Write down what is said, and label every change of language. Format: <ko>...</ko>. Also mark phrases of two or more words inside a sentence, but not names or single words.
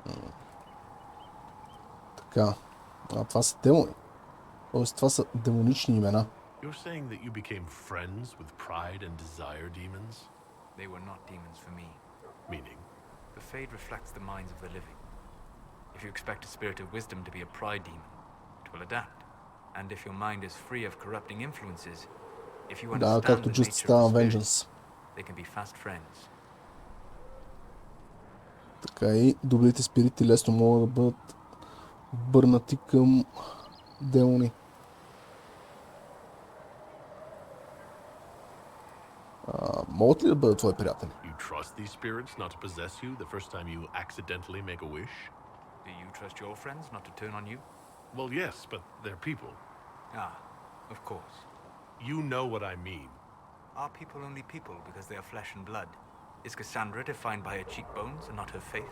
<bg>Така. А това са демони. Тоест това са демонични имена.</bg> <en>You're saying that you became friends with pride and desire demons? They were not demons for me. Meaning? The Fade reflects the minds of the living. If you expect a spirit of wisdom to be a pride demon, it will adapt. And if your mind is free of corrupting influences, if you</en> <bg>Да,</bg> <en>understand</en> <bg>както</bg> <en>the Justice nature</en> <bg>става</bg> <en>of the spirits, Vengeance. they can be fast friends.</en> <bg>Така и добрите спирити лесно могат да бъдат върнати към демони. Могат ли да бъдат твои приятели?</bg> <en>You trust these spirits not to possess you the first time you accidentally make a wish? Do you trust your friends not to turn on you? Well, yes, but they're people. Ah, of course. You know what I mean. Are people only people because they are flesh and blood? Is Cassandra defined by her cheekbones and not her faith?</en>